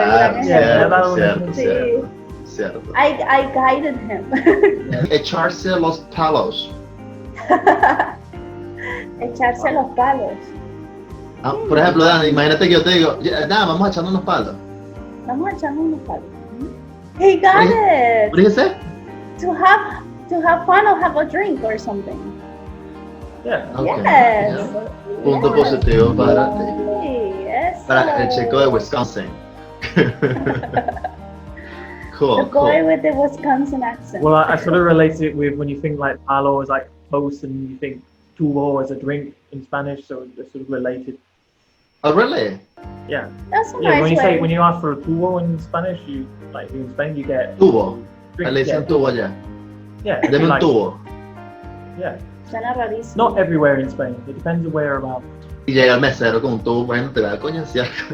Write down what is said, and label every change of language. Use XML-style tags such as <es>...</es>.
<es>Claro, cierto.</es> <en>I guided him.</en> <es>Echarse los palos. Echarse los palos. Por ejemplo, Dan, imagínate que yo te digo, Dan, vamos a echarnos unos palos. Vamos a echarnos unos palos.</es> <en>He got it. What did you say? To have fun or have a drink or something. Yeah. Okay. Yes.</en> <es>Punto positivo para ti.</es> <en>Yes.</en> <es>Para el chico de Wisconsin.</es> <en>Cool. The boy with the Wisconsin accent. Well, I sort of relate it with when you think like palo is like close and you think tubo is a drink in Spanish, so they're sort of related. Oh, really? Yeah. That's a nice when you ask for a tubo in Spanish, you like in Spain you get</en> <es>tubo.</es> <en>Drink,</en> <es>Le dicen tubo allá.</es> <en>Yeah.</en> <es>Deme un tubo.</es> <en>Yeah.</en> <es>Suena rarísimo.</es> <en>Not everywhere in Spain. It depends on whereabouts.</en> <es>Y llega el mesero con un tubo, bueno, te va a coñasear.</es>